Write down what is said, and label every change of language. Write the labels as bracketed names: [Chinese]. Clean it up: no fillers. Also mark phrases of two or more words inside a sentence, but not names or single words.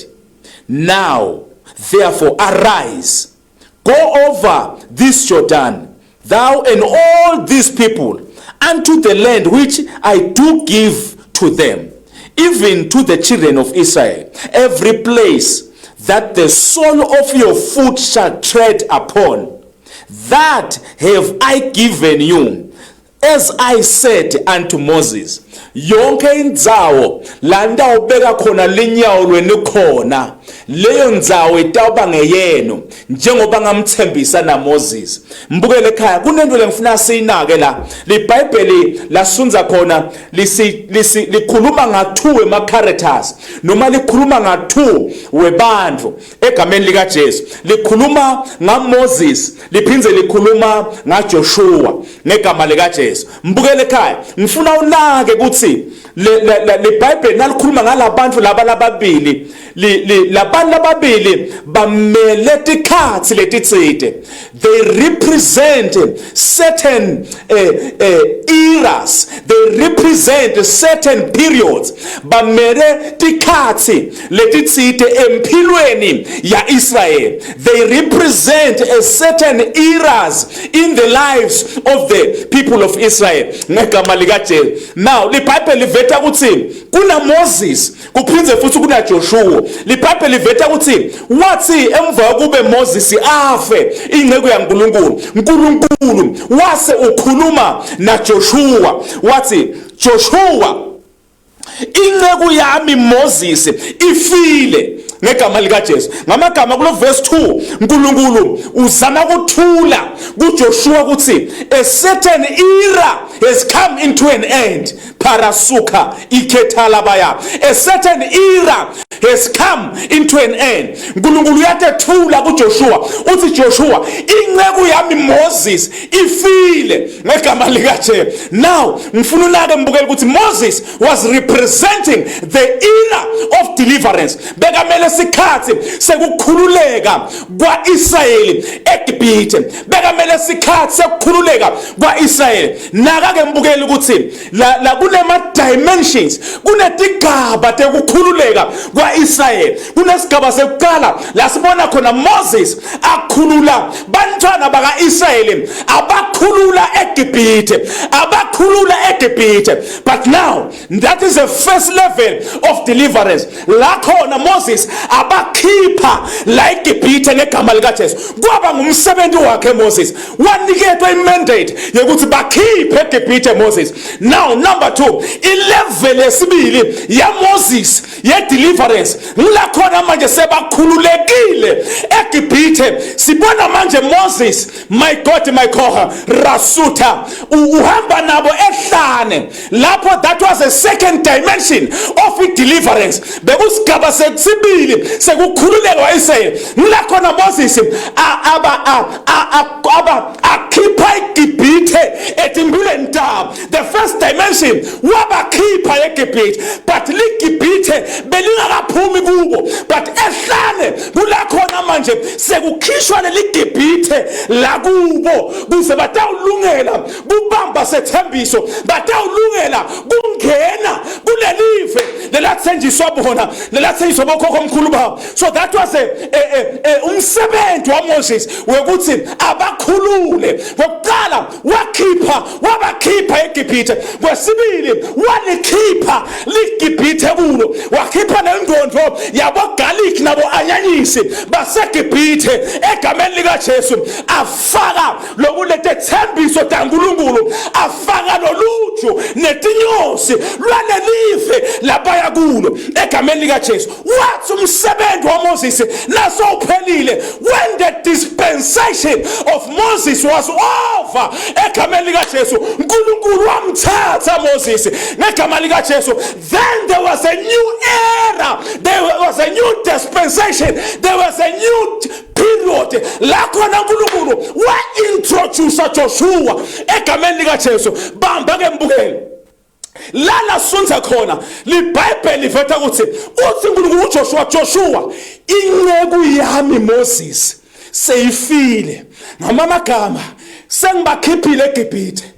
[English] Now therefore arise, go over this Jordan, thou and all these people, unto the land which I do give to them. even to the children of Israel, every place that the sole of your foot shall tread upon, that have I given you, as I said unto Moses. [Swati] Yonke indzawo la ndawubeka khona linyawo lweni khona, leyo ndzawo itawuba ngeyenu njengoba ngamthembisa na Moses. Mbukele ekhaya kunento lengifuna siyinake la. LiBhayibheli lasunza khona likhuluma nga2 ema characters noma likhuluma nga2 webantfu egameni lika Jesu. Likhuluma ngaMoses, liphindze likhuluma ngaJoshua ngegama lika Jesu. Mbukele ekhaya ngifuna unake ukuthi LeBhayibheli nalikhuluma ngalabantu laba lababili, labantu lababili bamele tikhathi letitsite. [English] They represent certain eras, they represent certain periods. [Swati] Bamele tikhathi letitsite empilweni ya Israel. [English] They represent a certain eras in the lives of the people of Israel. [Swati] Ngegama lika Jesu. Now LeBhayibheli liveta ukuthi kuna Moses kuphindze futhi kuna Joshua. LeBhayibheli liveta ukuthi wathi emva kube Moses afe ingcebo yaNkulunkulu wase ukhuluma na Joshua wathi Joshua ingcebo yami Moses ifile ngegama lika Jesu. Ngamagama kulo verse 2 uNkulunkulu uzama ukuthula kuJoshua ukuthi [English] a certain era has come into an end. Parasuka ikethalabaya. A certain era has come into an end. [Swati] uNkulunkulu yathula kuJoshua uthi Joshua ingcebo yami Moses ifile ngegama lika Jesu. [English] Now [Swati] ngifuna unake mbukele ukuthi [English] Moses was representing the era of deliverance. [Swati] Bekamele sikhathi sekukhululeka kwaIsrayeli eGibhithe. Bekamele sikhathi sekukhululeka kwaIsrayeli. Naka ke mbukele ukuthi la kunema dimensions, kunetigaba tekukhululeka kwaIsrayeli. Kunesigaba sekuqala la sibona khona Moses akhulula bantwana bakaIsrayeli abakhulula eGibhithe, [English] But now that is the first level of deliverance. [Swati] La khona Moses abakhipha la eGibhithe ngegama lika Jesu. Kwaba ngumsebenzi wakhe Moses. Waniketwa imandate yokuthi bakhiphe eGibhithe Moses. Now number 2, ilevel yesibili ya Moses ye deliverance. La khona manje sebakhululekile eGibhithe. Sibona manje [English] Moses, my God, my God, [Swati] Rasuta uhamba nabo ehlane. [English] Lapho that was a second dimension of deliverance. [Swati] Bekusigaba sesibili sekukhululeka kwaIsrayeli. La khona Moses akhipha eGibhithe etimbuleni tabo. [English] The first dimension [Swati] wabakhipha eGibhithe, but liGibhithe belingakaphumi kubo. But ehlane kula khona manje sekukhishwa leGibhithe la kubo kuze batawulungela kubamba sethembiso, batawulungela kungena kulelive lelathenjiswa bona, lelathenjiswa bokhokho omkhulu babo. [English] So that was [Swati] umsebenzi waMoses wekuthi abakhulule. Ngokuqala wabakhipha eGibhithe, kwesibili walikhipha liGibhithe kulo, wakhipha nengqondo yabo garlic nabo anyanyisi baseGibhithe egameni lika Jesu. Afaka lokulethe thembiso taNkulunkulu, afaka loluju netinyosi lwalelive labaya kulo egameni lika Jesu. Wathi umsebenzi waMoses naso uphelile [English] when the dispensation of Moses was over [Swati] egameni lika Jesu. uNkulunkulu wamthatha Moses ngegama lika Jesu. Then there was a new era, there was a new dispensation, there was a new period. La khona uNkulunkulu wa introduce Joshua egameni lika Jesu. Bamba ke mbukele lala sunza khona liBhayibheli liveta ukuthi uNkulunkulu uJoshua ingceku yami Moses seyifile ngamagama sengibakhiphile eGibhithe.